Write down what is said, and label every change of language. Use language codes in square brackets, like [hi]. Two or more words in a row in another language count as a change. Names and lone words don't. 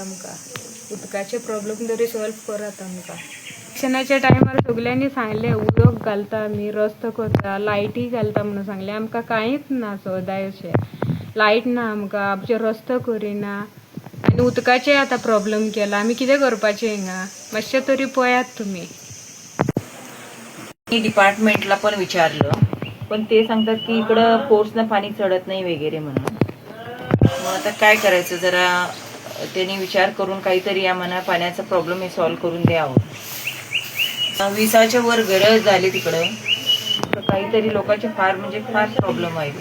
[kok] आमकां उदकाचे प्रॉब्लेम तरी सॉल्व करात. आमकां इलेक्शनाच्या टायमार सगल्यांनी सांगलें उदक घालता आमी, रस्तो करता, लायटी घालता म्हणून सांगलें. आमकां कांयच ना सदाय अशें. लायट ना आमकां, आमचे रस्तो करिना आनी उदकाचे आतां प्रॉब्लेम केला. आमी कितें करपाचें हिंगा? मातशें तरी पळयात तुमी. [mr] डिपार्टमेंटला पण विचारलं, पण ते सांगतात की इकडं फोर्सनं पाणी चढत नाही वगैरे म्हणून. मग आता काय करायचं, जरा त्यांनी विचार करून काहीतरी आम्हाला पाण्याचा प्रॉब्लेम हे सॉल्व्ह करून द्यावं. 20च्या वर घरं झाली तिकडं, तर काहीतरी लोकांचे फार प्रॉब्लेम आहे.